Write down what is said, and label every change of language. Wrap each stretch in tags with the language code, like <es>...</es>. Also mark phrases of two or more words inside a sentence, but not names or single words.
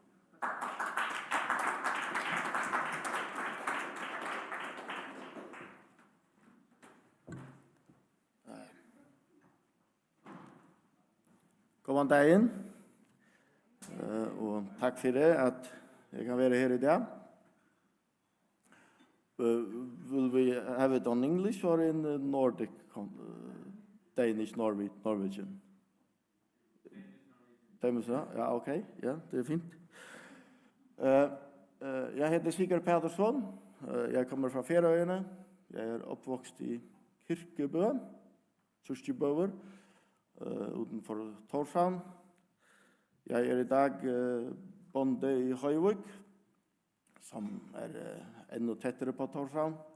<fo>Góðan daginn og takk fyrir</fo> <no>at jeg kan være her i dag.</no> <en>Will we have it on English or in Nordic, Danish, Norwegian? Danish,</en> <no>ja, ok, ja, det fint. Jeg heter Sigurd Pedersson, jeg kommer fra Færøyene, jeg oppvokst i Kirkebø, Kyrkjebøver, utenfor Tórshavn. Jeg i dag bonde i Høyvik, som enda tettere på Tórshavn.</no>